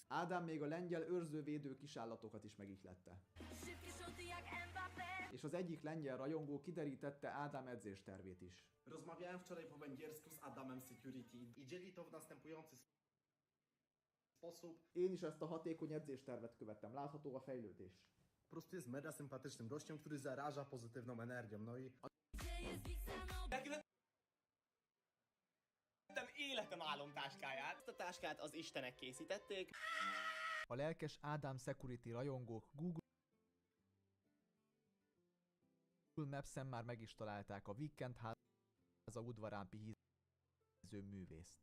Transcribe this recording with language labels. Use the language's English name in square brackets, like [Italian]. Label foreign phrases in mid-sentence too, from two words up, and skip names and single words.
[Hungarian] Ádám még a lengyel őrzővédő kisállatokat is megihlette. És az egyik lengyel rajongó kiderítette Ádám edzéstervét is. [Polish] Rozmawiałem wczoraj po węgiersku z Adamem Security i dzieli to w następujący sposób. [Hungarian] Én is ezt a hatékony edzéstervet követtem, látható a fejlődés. [Polish] Po prostu jest mega sympatycznym gościem, który zaraża pozytywną energią, no i... [Hungarian] Életem álomtáskáját. Ezt a táskát az istenek készítették. A lelkes Ádám Security rajongók Google Maps-en már meg is találták a Weekend háza udvarán pihíző művészt.